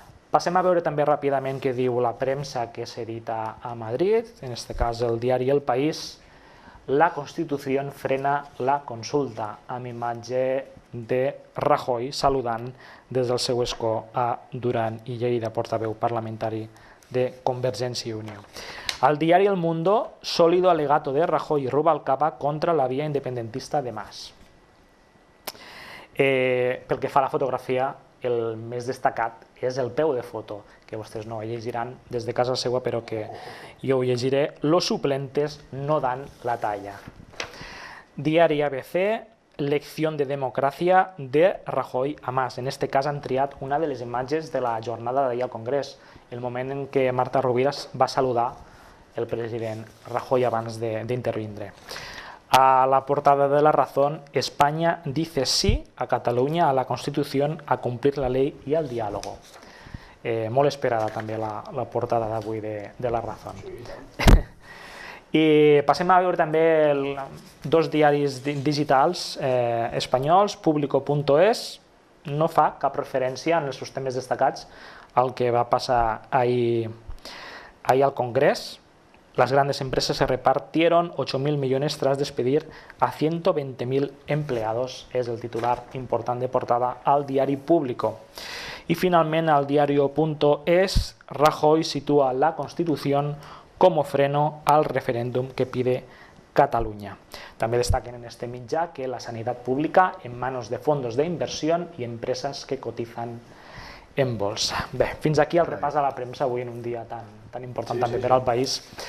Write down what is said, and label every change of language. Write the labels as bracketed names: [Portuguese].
[Catalan] Passem a veure també ràpidament què diu la premsa que s'edita a Madrid, en aquest cas el diari El País. La Constitució frena la consulta, amb imatge de Rajoy saludant des del seu escó a Duran i Lleida, portaveu parlamentari de Convergència i Unió. Al diari [Spanish] El Mundo, sólido alegato de Rajoy y Rubalcaba contra la vía independentista de Mas. [Catalan] Pel que fa a la fotografia, el més destacat és el peu de foto, que vostès no llegiran des de casa seva, però que jo ho llegiré. [Spanish] Los suplentes no dan la talla. [Catalan] Diari ABC, [Spanish] lección de democracia de Rajoy a Mas. [Catalan] En este cas han triat una de les imatges de la jornada d'ahir al Congrés, el moment en què Marta Rovira va saludar el president Rajoy abans d'intervindre. [Spanish] A la portada de La Razón, España dice sí a Cataluña, a la Constitución, a cumplir la ley y al diálogo. [Catalan] Molt esperada també la portada d'avui de La Razón. I passem a veure també dos diaris digitals espanyols. Público.es no fa cap referència en els seus temes destacats al que va passar ahir al Congrés. [Spanish] Las grandes empresas se repartieron 8.000 millones tras despedir a 120.000 empleados. [Catalan] És el titular important de portada al diari Público. I finalment [Spanish] al diario.es, Rajoy sitúa la Constitución como freno al referéndum que pide Cataluña. [Catalan] També destaquen en este mitjà que la sanitat pública [Spanish] en manos de fondos de inversión y empresas que cotizan en bolsa. [Catalan] Bé, fins aquí el repàs a la premsa avui en un dia tan important també per al país.